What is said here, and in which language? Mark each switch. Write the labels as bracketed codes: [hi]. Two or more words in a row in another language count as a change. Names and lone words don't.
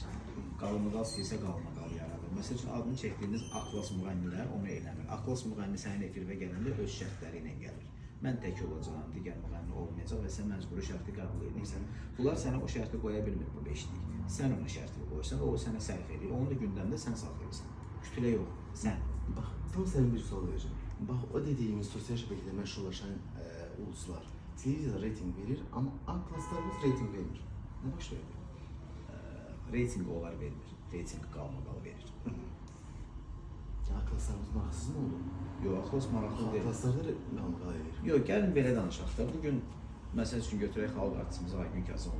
[az] Qalmaqal istəyirsə qalmaqal yaradır. Məsəl üçün adını çəkdiyiniz A-klass müğənnilər onu eləmir. A-klass müğənni sənin efirə gələndə öz şərtləri ilə gəlir. Mən tək olacağam, digər müğənni olmayacaq və sən məcburi şərti qəbul edirsən. Bunlar sənə o şərti qoya bilmir bu 5'lik. Sən ona şərti qoysan, o sənə sərf edir. Onu da gündəmdə sən saxlayırsan. Kütülə yox, sən. [tr] Bak, tam senin bir soru vereceğim. Bak, o dediğimiz sosyal şebekede meşrulaşan uluslar televizyada reyting verir ama [az] A-klasslarımız reyting vermir. Ne baş verir? Reytingi onlar vermir. Reytingi qalmaqal verir. A-klasslarımız maraqsız mı oldu? Yox, A-klass maraqlı deyil. A-klasslarda qalmaqal verir. Yox, gəlin belə danışaq da. Bugün məsəl üçün götürək xalq artistimiz Aygün Kasımov.